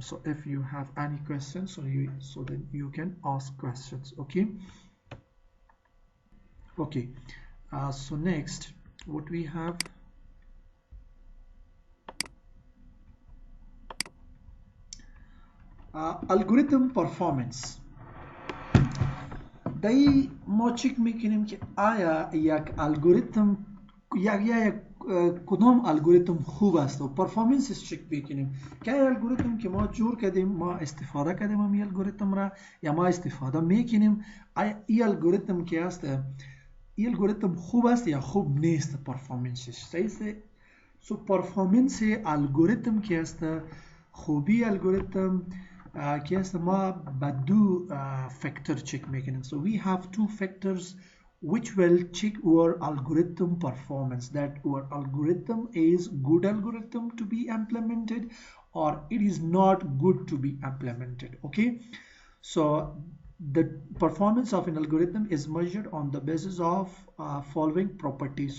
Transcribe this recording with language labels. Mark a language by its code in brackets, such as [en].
[en] So if you have any questions, so then you can ask questions. Okay, so next what we have, algorithm performance. [fa] دایی ما چک میکنیم که آیا یک الگوریتم یک کدام الگوریتم خوب است و پرفورمنسش چک بکنیم که الگوریتم که ما جور کردیم ما استفاده کردیم این الگوریتم را یا ما استفاده میکنیم این الگوریتم که است این الگوریتم خوب است یا خوب نیست پرفورمنسش صحیح است. سو پرفورمنس الگوریتم که است خوبی الگوریتم که است ما با دو فاکتور چک میکنیم. [en] So we have two factors which will check our algorithm performance, that our algorithm is good algorithm to be implemented or it is not good to be implemented. Okay, so the performance of an algorithm is measured on the basis of following properties.